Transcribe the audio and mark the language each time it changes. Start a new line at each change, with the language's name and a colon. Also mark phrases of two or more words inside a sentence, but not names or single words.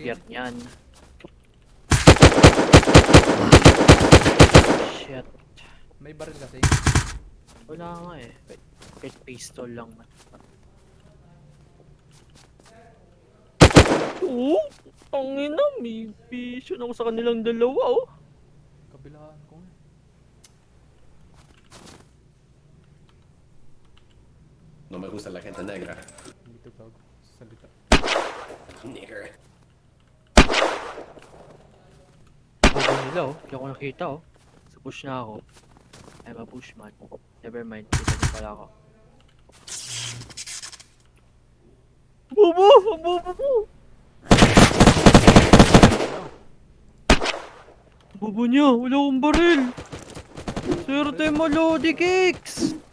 Filipino: gear niyan. Shit. May baril kasi. Wala nga eh.
English: Pet pistol
Filipino: lang man. Oo! Tangina, may vision ako sa kanilang dalawa oh. Kabilaan ko nga.
Spanish: No me gusta la gente negra.
Filipino: Hindi to gago. Salita. Nigger. Bobo nila oh. Hindi ako nakita oh. Sa push na ako.
English: I'm a pushman. Never mind.
Filipino: Kita niyo pala ako. Bobo! Ang bobo mo! Bobo niya! Wala akong baril! Swerte mo, Lodi Kicks!